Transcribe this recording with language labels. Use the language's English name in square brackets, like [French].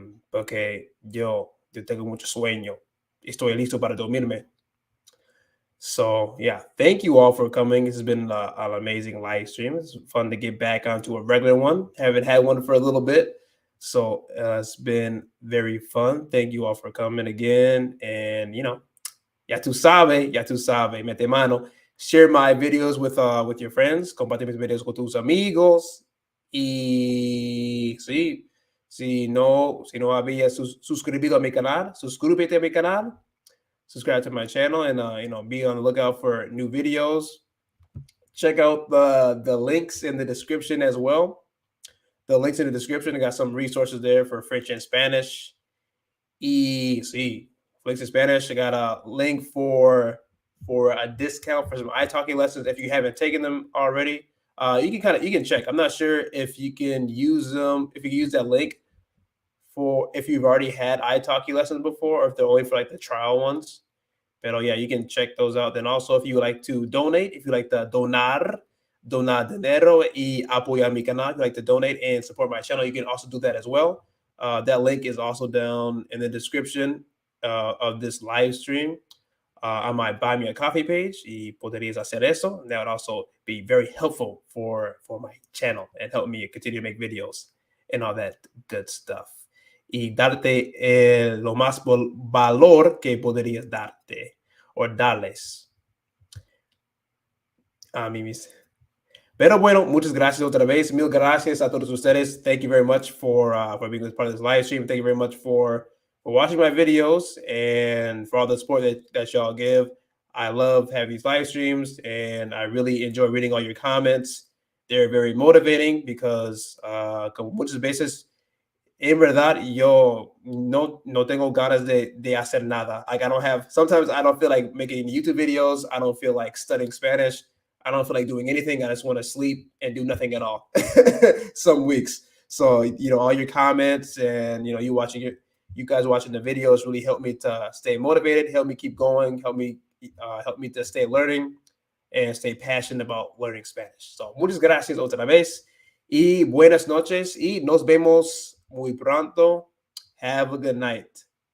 [Spanish] Porque yo tengo mucho sueño. Estoy listo para dormirme. [English] So, yeah, thank you all for coming. This has been an amazing live stream. It's fun to get back onto a regular one. Haven't had one for a little bit. So, it's been very fun. Thank you all for coming again. [Spanish] And, ya tú sabes, mete mano. [English] Share my videos with your friends. [Spanish] Comparte mis videos con tus amigos. Y sí, si no habías suscribido a mi canal, suscríbete a mi canal. [English] Subscribe to my channel and be on the lookout for new videos. Check out the links in the description as well. The links in the description, I got some resources there for French and Spanish. [Spanish] Y sí, [English] links in Spanish. I got a link for a discount for some iTalki lessons if you haven't taken them already. You can check. I'm not sure if you can use them, if you can use that link for if you've already had iTalki lessons before, or if they're only for like the trial ones. But yeah, you can check those out. Then also, if you would like to donate, if you like to [Spanish] donar dinero y apoyar mi canal, [English] if you like to donate and support my channel, you can also do that as well. That link is also down in the description of this live stream on my Buy Me a Coffee page. [Spanish] Y podrías hacer eso. [English] And that would also be very helpful for my channel and help me continue to make videos and all that good stuff. [Spanish] Y darte lo más valor que podrías darte o darles a mí mismo. Pero bueno, muchas gracias otra vez. Mil gracias a todos ustedes. [English] Thank you very much for being part of this live stream. Thank you very much for watching my videos and for all the support that y'all give. I love having these live streams, and I really enjoy reading all your comments. They're very motivating because [Spanish] con muchas veces, en verdad, yo no tengo ganas de hacer nada. [English] Like sometimes I don't feel like making YouTube videos. I don't feel like studying Spanish. I don't feel like doing anything. I just want to sleep and do nothing at all some weeks. So, all your comments and, you guys watching the videos really help me to stay motivated, help me keep going, help me to stay learning and stay passionate about learning Spanish. [Spanish] So, muchas gracias otra vez y buenas noches y nos vemos muy pronto. [English] Have a good night.